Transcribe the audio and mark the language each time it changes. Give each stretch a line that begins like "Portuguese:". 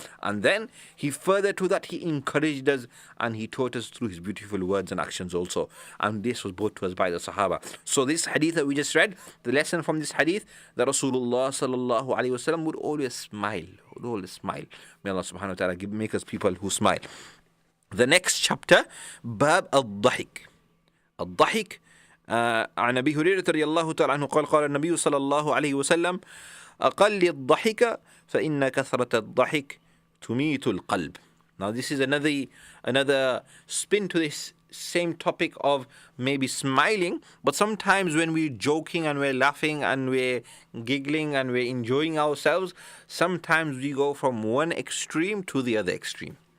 English: And then he further to that, he encouraged us and he taught us through his beautiful words and actions also. And this was brought to us by the Sahaba. So this hadith that we just read, the lesson from this hadith, that Rasulullah sallallahu alaihi wasallam would always smile. Would always smile. May Allah subhanahu wa ta'ala make us people who smile. The next chapter, Bab al-Dhahik.
Arabic: الضحك عن أبي هريرة رضي الله تعالى عنه قال قال النبي صلى الله عليه وسلم أقل الضحك فإن كثرة الضحك تميت القلب.
English: Now this is another spin to this same topic of maybe smiling, but sometimes when we're joking and we're laughing and we're giggling and we're enjoying ourselves, sometimes we go from one extreme to the other extreme.